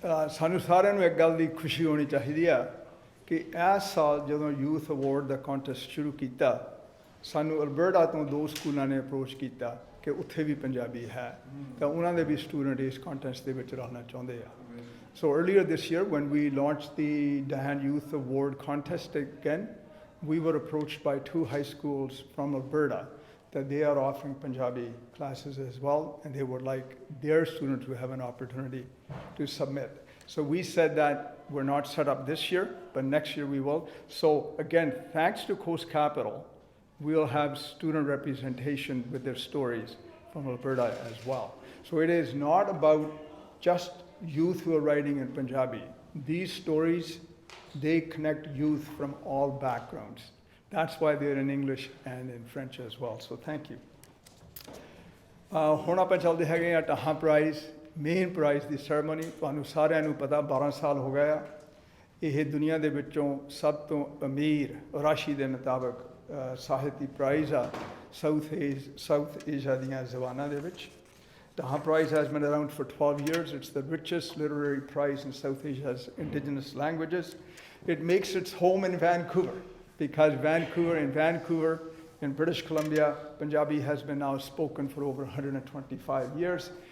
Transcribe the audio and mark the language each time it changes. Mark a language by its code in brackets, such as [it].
[pa] ਸਾਨੂੰ ਸਾਰਿਆਂ ਨੂੰ ਇੱਕ ਗੱਲ ਦੀ ਖੁਸ਼ੀ ਹੋਣੀ ਚਾਹੀਦੀ ਆ ਕਿ ਇਸ ਸਾਲ ਜਦੋਂ ਯੂਥ ਅਵਾਰਡ ਦਾ ਕੰਟੈਸਟ ਸ਼ੁਰੂ ਕੀਤਾ, ਸਾਨੂੰ ਅਲਬਰਟਾ ਤੋਂ 2 ਸਕੂਲਾਂ ਨੇ ਅਪਰੋਚ ਕੀਤਾ ਕਿ ਉੱਥੇ ਵੀ ਪੰਜਾਬੀ ਹੈ, ਤਾਂ ਉਹਨਾਂ ਦੇ ਵੀ ਸਟੂਡੈਂਟ ਇਸ ਕੰਟੈਸਟ ਦੇ ਵਿੱਚ ਰਹਿਣਾ ਚਾਹੁੰਦੇ ਆ. [en] So earlier this year, when we launched the Dhahan Youth Award contest again, we were approached by 2 high schools from Alberta that they are offering Punjabi classes as well, and they would like their students to have an opportunity to submit. So we said that we're not set up this year, but next year we will. So again, thanks to Coast Capital, we'll have student representation with their stories from Alberta as well. So it is not about just youth who are writing in Punjabi. These stories, they connect youth from all backgrounds. That's why they're in English and in French as well. So thank you. [pa] ਹੁਣ ਆਪਾਂ ਚੱਲਦੇ ਹੈਗੇ ਆ Dhahan Prize, main price ਦੀ ceremony. ਤੁਹਾਨੂੰ ਸਾਰਿਆਂ ਨੂੰ ਪਤਾ 12 ਸਾਲ ਹੋ ਗਏ ਆ. ਇਹ ਦੁਨੀਆ ਦੇ ਵਿੱਚੋਂ ਸਭ ਤੋਂ ਅਮੀਰ ਰਾਸ਼ੀ ਦੇ ਮੁਤਾਬਕ ਸਾਹਿਤੀ ਪ੍ਰਾਈਜ਼ ਆ ਸਾਊਥ ਏਸ਼ੀਆ ਦੀਆਂ ਜ਼ਬਾਨਾਂ ਦੇ ਵਿੱਚ. [en] Dhahan Prize has been around for 12 years. It's the richest literary prize in South Asia's indigenous languages. It makes its home in Vancouver because Vancouver in British Columbia, Punjabi has been now spoken for over 125 years.